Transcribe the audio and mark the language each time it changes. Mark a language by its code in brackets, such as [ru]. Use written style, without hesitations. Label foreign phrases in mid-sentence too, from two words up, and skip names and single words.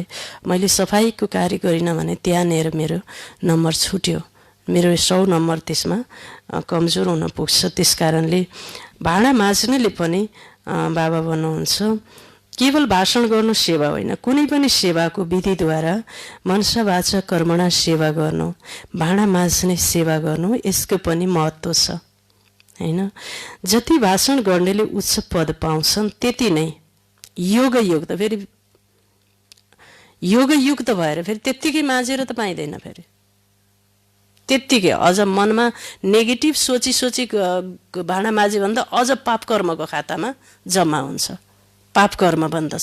[ne] मैले सफाइको कार्य गरिनँ भने त्यहाँनिर मेरो नम्बर छुट्यो, मेरो 100 नम्बर त्यसमा कमजोर हुन पुग्छ। त्यस कारणले भाँडा माझ्नेले पनि बाबा भन्नुहुन्छ केवल भाषण गर्नु सेवा होइन, कुनै पनि सेवाको विधिद्वारा [sa] मनसा वाचा कर्मणा [ne] सेवा गर्नु, भाँडा माझ्ने सेवा गर्नु, यसको पनि महत्त्व छ होइन। जति भाषण गर्नेले उच्च पद पाउँछन् त्यति नै योगयुक्त, फेरि योगयुक्त भएर फेरि त्यत्तिकै माझेर त पाइँदैन, फेरि त्यत्तिकै अझ मनमा नेगेटिभ सोची भाँडा माझ्यो भने त अझ पाप कर्मको खातामा जम्मा हुन्छ, पाप कर्म बन्दछ।